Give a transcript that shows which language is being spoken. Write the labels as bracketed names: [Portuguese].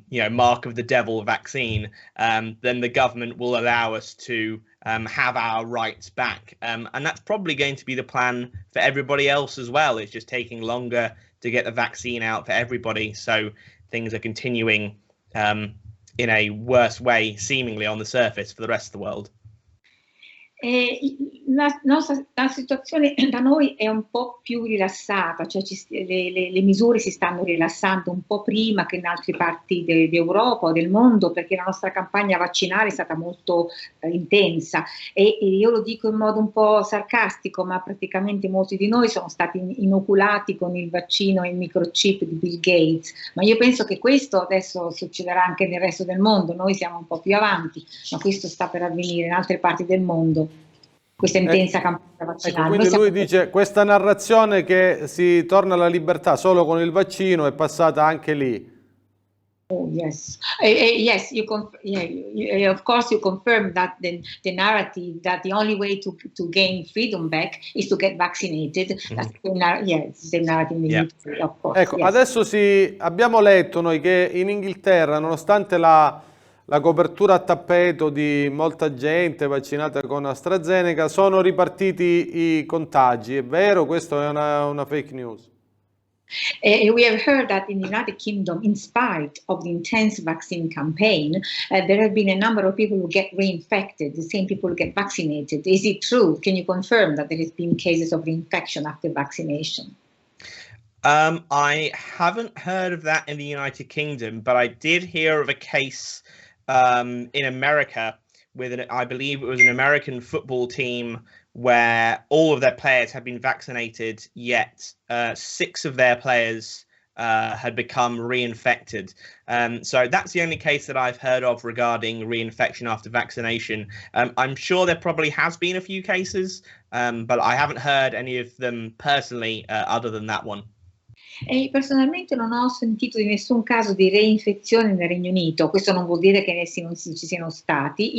[English] mark of the devil vaccine, then the government will allow us to have our rights back. And that's probably going to be the plan for everybody else as well. It's just taking longer to get the vaccine out for everybody. So things are continuing in a worse way, seemingly on the surface, for the rest of the world. [Italian] La situazione da noi è un po' più rilassata, cioè le misure si stanno rilassando un po' prima che in altre parti d'Europa o del mondo, perché la nostra campagna vaccinale è stata molto intensa e io lo dico in modo un po' sarcastico, ma praticamente molti di noi sono stati inoculati con il vaccino e il microchip di Bill Gates, ma io penso che questo adesso succederà anche nel resto del mondo. Noi siamo un po' più avanti, ma questo sta per avvenire in altre parti del mondo. Questa intensa campagna vaccinale. Ecco, quindi lui dice questa narrazione che si torna alla libertà solo con il vaccino è passata anche lì. [English] Oh yes, yes. Of course, you confirm that the narrative that the only way to gain freedom back is to get vaccinated. That's the narrative. Yeah. Of course. [Italian] Ecco, [English] yes. [Italian] adesso abbiamo letto noi che in Inghilterra, nonostante la copertura a tappeto di molta gente vaccinata con AstraZeneca, sono ripartiti i contagi. È vero? Questo è una fake news. [English] We have heard that in the United Kingdom, in spite of the intense vaccine campaign, there have been a number of people who get reinfected, the same people who get vaccinated. Is it true? Can you confirm that there has been cases of reinfection after vaccination? I haven't heard of that in the United Kingdom, but I did hear of a case in America with, I believe it was an American football team where all of their players had been vaccinated, yet 6 of their players had become reinfected. So that's the only case that I've heard of regarding reinfection after vaccination. I'm sure there probably has been a few cases, but I haven't heard any of them personally other than that one. [Italian] Personalmente non ho sentito di nessun caso di reinfezione nel Regno Unito, questo non vuol dire che non ci siano stati.